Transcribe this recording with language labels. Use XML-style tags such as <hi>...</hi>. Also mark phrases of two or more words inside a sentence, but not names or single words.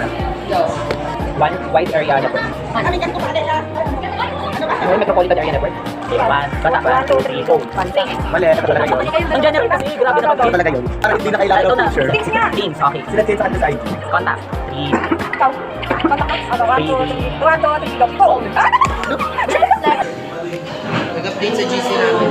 <en>One wide area network.</en> <tl>Yung</tl> <en>metropolitan area network. One,</en> <tl>basta, 1, 2, 3, go. Mali, ito talaga yun. Nandiyan na rin kasi, grabe na Ito talaga yun. Parang hindi na kailangan ng picture.</tl> <en>Things, okay.</en> <tl>Sila sa akin sa ID.</tl> <en>Contact. 3.</en> <tl>Nag-update sa GC namin.</tl>